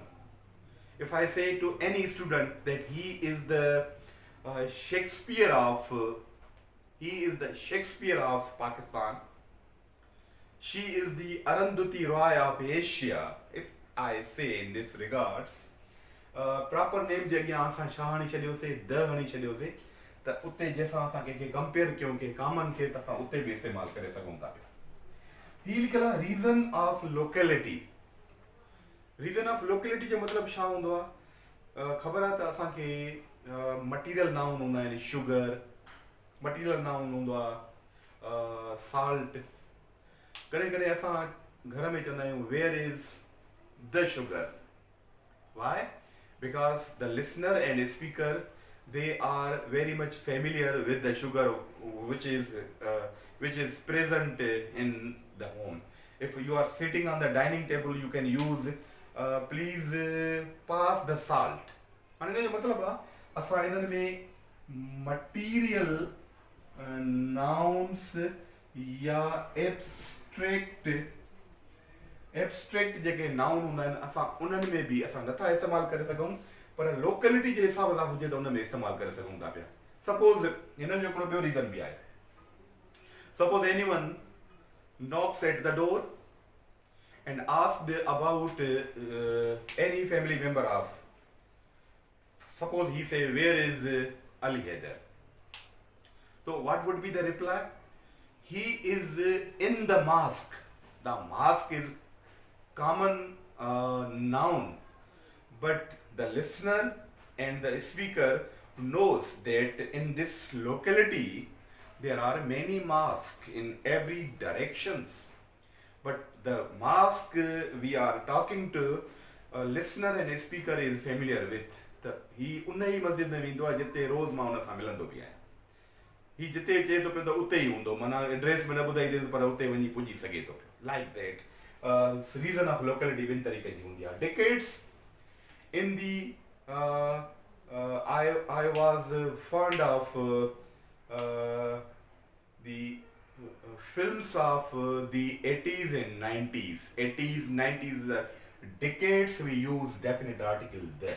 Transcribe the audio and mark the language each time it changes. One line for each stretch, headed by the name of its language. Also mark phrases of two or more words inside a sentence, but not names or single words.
English: If I say to any student that he is the Shakespeare of Pakistan, she is the Arundhati Roy of Asia, if I say in this regards, proper name
Sindhi: जे अॻियां असां छा हणी छॾियोसीं द हणी छॾियोसीं त उते जंहिंसां असां कंहिंखे कंपेयर कयूं कंहिं कॉमन खे त असां उते बि इस्तेमालु करे सघूं था पिया. ही लिखियल आहे
English: reason of locality. reason of locality
Sindhi: जो मतिलबु छा हूंदो आहे? ख़बर आहे त असांखे
English: material noun
Sindhi: हूंदा आहिनि.
English: sugar material noun
Sindhi: हूंदो आहे. साल्ट. कॾहिं कॾहिं असां घर में चवंदा आहियूं
English: where is the sugar. Why? Because the listener and speaker they are very much familiar with the sugar which is uh, which is present in the home. If you are sitting on the dining table, you can use please pass the salt.
Sindhi: हाणे जो मतिलबु आहे असां इन्हनि में
English: material nouns
Sindhi: या एब्स्ट्रैक्ट जेके नाउन हूंदा आहिनि असां उन्हनि में बि असां नथा इस्तेमालु करे सघूं, पर लोकेलिटी जे हिसाब सां हुजे त उन में इस्तेमालु करे सघूं था पिया. सपोज़ हिन जो हिकिड़ो ॿियो रीज़न बि आहे.
English: suppose anyone knocks at the door and asked about any family member of, suppose he say, where is Ali Haider? So what would be the reply? He is in the mosque. The mosque is common noun, but the listener and the speaker knows that in this locality there are many mosques in every directions. But the mosque we are talking to, listener and speaker is familiar with.
Sindhi: ही उन ई मस्जिद में वेंदो आहे जिते रोज़ मां उन सां मिलंदो बि आहियां. ही जिते चए थो पियो त उते ई हूंदो, माना एड्रेस में न ॿुधाईंदुसि पर उते वञी पुॼी सघे थो पियो.
English: like that reason of locality
Sindhi: ॿिनि तरीक़े जी हूंदी आहे.
English: Decades in the I was fond of the films of the 80s and 90s. 80s, 90s, decades we use definite article there.